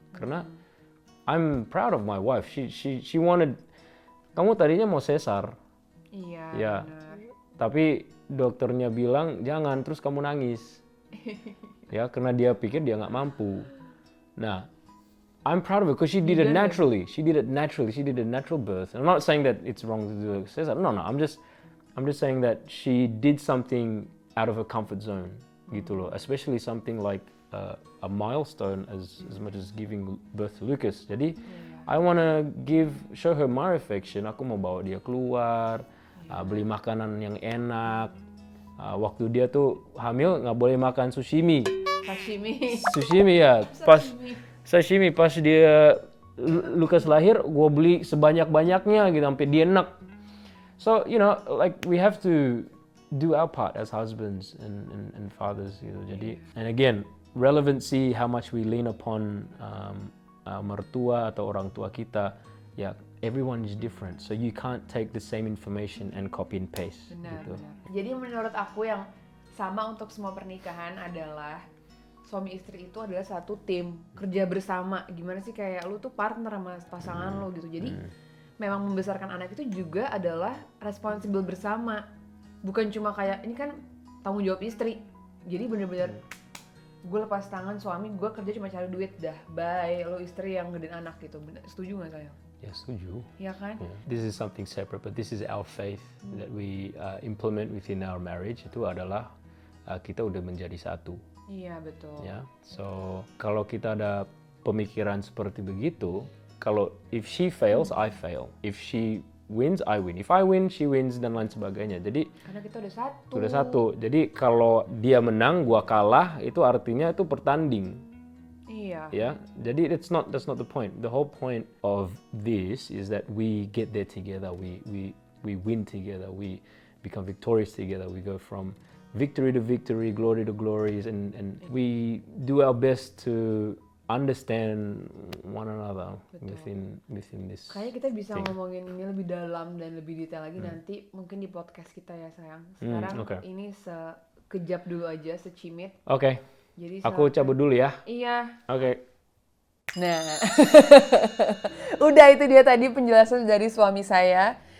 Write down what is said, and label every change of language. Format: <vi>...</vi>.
<en>Karena I'm proud of my wife.</en> <id>She wanted, kamu tadinya mau sesar. Iya, Ya. benar. Tapi dokternya bilang jangan, terus kamu nangis. Ya, karena dia pikir dia nggak mampu.</id> <en>Nah, I'm proud of her because she did it naturally. She did it naturally. She did a natural birth. I'm not saying that it's wrong to do a cesarean. No. I'm just saying that she did something out of her comfort zone, gitu loh. Especially something like a milestone as much as giving birth to Lucas. Jadi, I wanna show her my affection.</en> <id>Aku mau bawa dia keluar, beli makanan yang enak. Waktu dia tuh hamil nggak boleh makan sushimi. Sushimi ya. Sashimi pas dia Lucas lahir, gue beli sebanyak-banyaknya gitu sampai dia enak.</id> <en>So like we have to do our part as husbands and fathers gitu. Jadi and again relevancy, how much we lean upon mertua atau orang tua kita, ya everyone is different, so you can't take the same information and copy and paste.</en> <id>Benar. Gitu. Jadi menurut aku yang sama untuk semua pernikahan adalah suami istri itu adalah satu tim, kerja bersama. Gimana sih kayak lu tuh partner sama pasangan lu gitu. Jadi memang membesarkan anak itu juga adalah responsible bersama. Bukan cuma kayak ini kan tanggung jawab istri. Jadi bener-bener gue lepas tangan suami, gue kerja cuma cari duit dah. Bye, lo istri yang gedein anak gitu. Bener, setuju gak sayang? Ya setuju. Iya kan? Yeah.</id> <en>This is something separate, but this is our faith that we implement within our marriage.</en> <id>Itu adalah kita udah menjadi satu. Iya betul. Ya, so kalau kita ada pemikiran seperti begitu, kalau if she fails, I fail.</id> <en>If she wins, I win. If I win, she wins dan lain sebagainya. Jadi</en> <id>Karena kita udah satu. udah satu. Jadi kalau dia menang, gua kalah, itu artinya itu pertanding. Iya.</id> <en>Ya, jadi that's not the point. The whole point of this is that we get there together. We win together. We become victorious together. We go from victory to victory, glory to glories, and we do our best to understand one another within this.</en> <id>Kayaknya kita bisa</id> <en>thing.</en> <id>ngomongin ini lebih dalam dan lebih detail lagi nanti mungkin di podcast kita ya sayang. Sekarang ini sekejap dulu aja, secimit. Oke. Jadi Aku cabut dulu ya. Iya. Oke. Nah, udah itu dia tadi penjelasan dari suami saya.</id>